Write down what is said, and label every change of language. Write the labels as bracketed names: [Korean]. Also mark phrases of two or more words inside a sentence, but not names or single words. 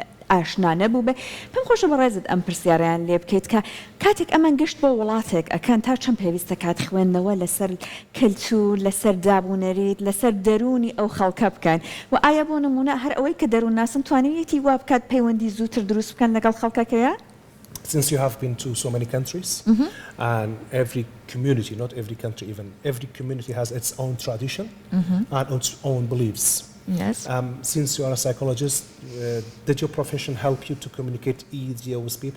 [Central Kurdish] ئاشنا نەبوو بێ پێم خۆشە بەڕێزت ئەم پرسیاریان لێ بکەیت کە کاتێک ئەمان گەشت بۆ وڵاتێک ئەکەن تا چەند پێویستە کات خوێندنەوە لەسەر کەلتور لەسەر دابوونەریت لەسەر دەرونی ئەو خەڵکە بکەن و ئایا بۆ نمونە هەر ئەوەی کە دەروون ناسن توانێتی وا بکات پەیوەندی زووتر دروست بکەن لەگەڵ خەڵکەکەیە؟ [English] Since you have been to so many countries, and every community, not every country even, every community has its own tradition and its own beliefs. Yes. Since you are a psychologist, did your profession help you to communicate easier with people?